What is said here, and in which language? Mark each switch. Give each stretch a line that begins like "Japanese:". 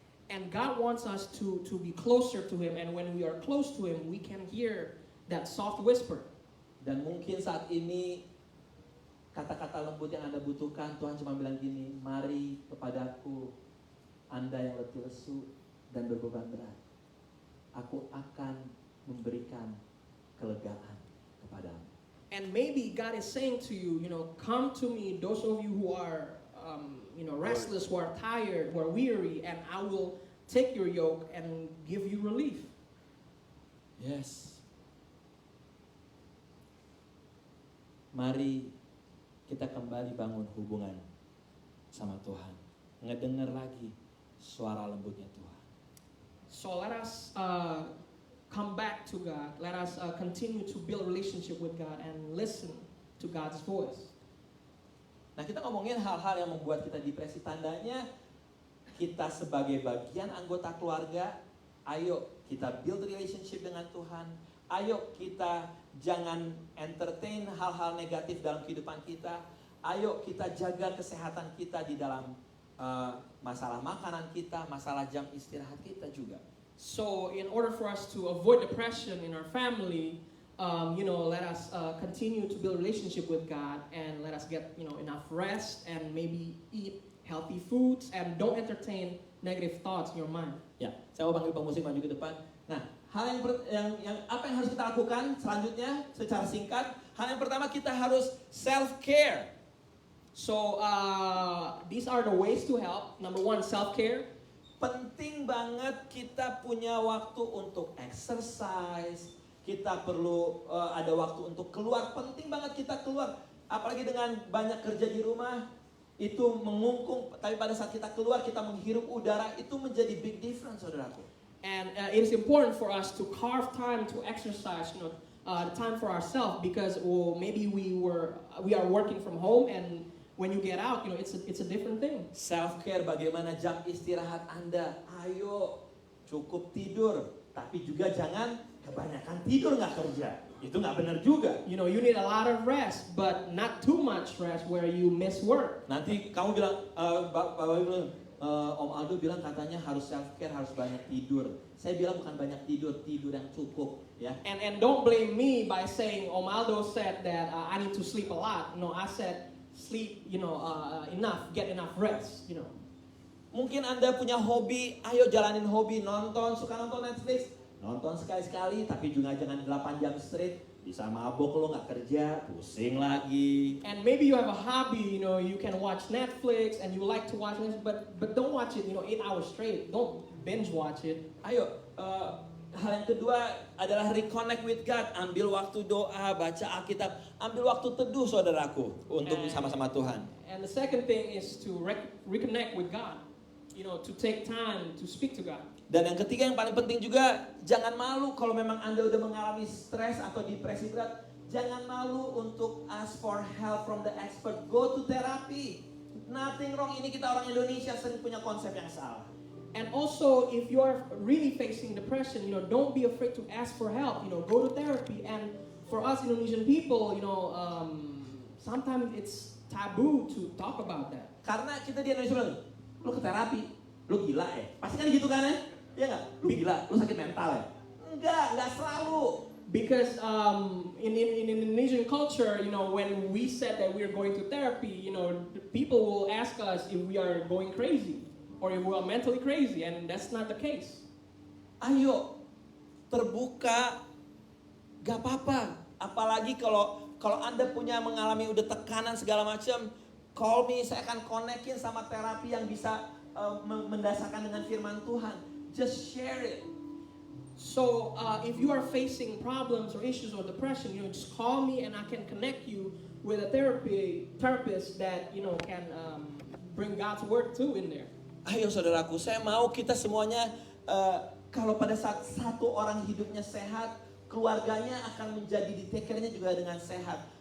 English: And God wants us to be closer to Him. And when we are close to Him, we can hear that soft whisper.
Indonesian: Dan mungkin saat ini kata-kata lembut yang Anda butuhkan, Tuhan cuma bilang gini, mari kepadaku Anda yang letih lesu dan berbeban berat. Aku akan memberikan kelegaan kepadamu.
English: And maybe God is saying to you, come to me, those of you who are, restless, who are tired, who are weary, and I will take your yoke and give you relief. Yes.
Indonesian: Mari kita kembali bangun hubungan sama Tuhan. Ngedengar lagi suara lembutnya Tuhan.
English: So let us come back to God. Let us continue to build relationship with God and listen to God's voice.
Indonesian: Nah, kita ngomongin hal-hal yang membuat kita depresi. Tandanya kita sebagai bagian anggota keluarga, ayo kita
English: build relationship
Indonesian: dengan Tuhan. Ayo kita jangan entertain hal-hal negatif dalam kehidupan kita. Ayo kita jaga kesehatan kita di dalam masalah makanan kita, masalah jam istirahat kita juga.
English: So in order for us to avoid depression in our family, let us continue to build relationship with God and let us get enough rest and maybe eat healthy foods and don't entertain negative thoughts in your mind.
Indonesian: Ya, saya mau panggil pemusik maju ke depan. Nah, hal yang apa yang harus kita lakukan selanjutnya secara singkat? Hal yang pertama kita harus self care.
English: So these are the ways to help. Number one, self care.
Indonesian: Penting banget kita punya waktu untuk exercise. Kita perlu ada waktu untuk keluar. Penting banget kita keluar. Apalagi dengan banyak kerja di rumah, itu mengungkung. Tapi pada saat kita keluar, kita menghirup udara, itu menjadi
English: big difference,
Indonesian: saudaraku.
English: And it is important for us to carve time to exercise, time for ourselves because maybe we are working from home and when you get out, it's a different thing.
Indonesian: Self care, bagaimana jam istirahat Anda? Ayo cukup tidur, tapi juga jangan kebanyakan tidur nggak kerja. Itu nggak benar juga.
English: You need a lot of rest, but not too much rest where you miss work.
Indonesian: Nanti kamu bilang, Bapak bilang, Om Aldo bilang katanya harus self care, harus banyak tidur. Saya bilang bukan banyak tidur, tidur yang cukup, ya.
English: And don't blame me by saying Om Aldo said that I need to sleep a lot. No, I said sleep, enough, get enough rest,
Indonesian: Mungkin Anda punya hobi, ayo jalanin hobi, suka nonton Netflix, nonton sekali-sekali, tapi juga jangan 8 jam straight, bisa mabok lo nggak kerja, pusing lagi.
English: And maybe you have a hobby, you can watch Netflix and you like to watch this, but don't watch it, 8 hours straight. Don't binge watch it.
Indonesian: Ayo, hal yang kedua adalah
English: reconnect with God.
Indonesian: Ambil waktu doa, baca Alkitab, ambil waktu teduh, saudaraku, untuk sama-sama Tuhan.
English: And the second thing is to reconnect with God, to take time to speak to God.
Indonesian: Dan yang ketiga yang paling penting juga, jangan malu kalau memang Anda udah mengalami stres atau depresi berat. Jangan malu untuk
English: ask for help from the expert. Go to therapy. Nothing wrong.
Indonesian: Ini kita orang Indonesia sering punya konsep yang salah.
English: And also, if you are really facing depression, don't be afraid to ask for help. Go to therapy. And for us Indonesian people, sometimes it's taboo to talk about that.
Indonesian: Karena kita di Indonesia bilang, lu ke terapi, lu gila ya? Pasti kan gitu kan ya? Iya nggak? Lu gila, lu sakit mental ya? Enggak selalu.
English: Because in Indonesian culture, when we said that we are going to therapy, people will ask us if we are going crazy or if we are mentally crazy, and that's not the case.
Indonesian: Ayo, terbuka, gak apa-apa. Apalagi kalau Anda punya mengalami udah tekanan segala macam,
English: call me,
Indonesian: saya akan konekin sama terapi yang bisa mendasarkan dengan firman Tuhan.
English: Just share it. So if you are facing problems or issues or depression, just call me and I can connect you with a therapist that can bring God's word too in there.
Indonesian: Ayo saudaraku, saya mau kita semuanya kalau pada saat satu orang hidupnya sehat, keluarganya akan menjadi ditekernya juga dengan sehat.